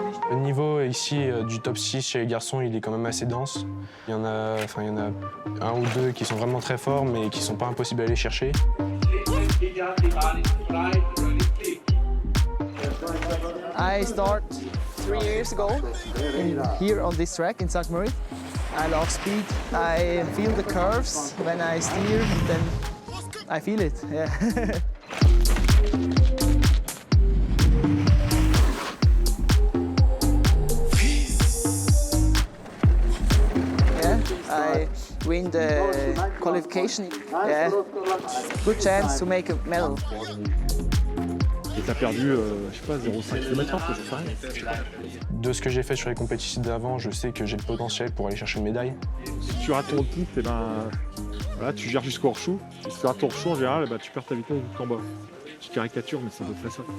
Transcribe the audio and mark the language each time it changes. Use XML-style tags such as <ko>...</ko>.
<fr>Le niveau ici du top 6 chez les garçons, il est quand même assez dense. Il y en a un ou deux qui sont vraiment très forts, mais qui sont pas impossibles à aller chercher.</fr> <en>I start 3 years ago here on this track in St. Moritz. I love speed. I feel the curves when I steer, then I feel it. Yeah. I win the qualification. Yeah. Good chance to make a medal.</en> <fr>Et t'as perdu, je sais pas, 0,5 km/h, je sais rien. De ce que j'ai fait sur les compétitions d'avant, je sais que j'ai le potentiel pour aller chercher une médaille. Si tu rates ton type, et ben, voilà, tu gères jusqu'au hors-chou. Et si tu rates ton hors-chou, en général, ben, tu perds ta vitesse jusqu'en bas. Je caricature, mais c'est à peu près ça.</fr>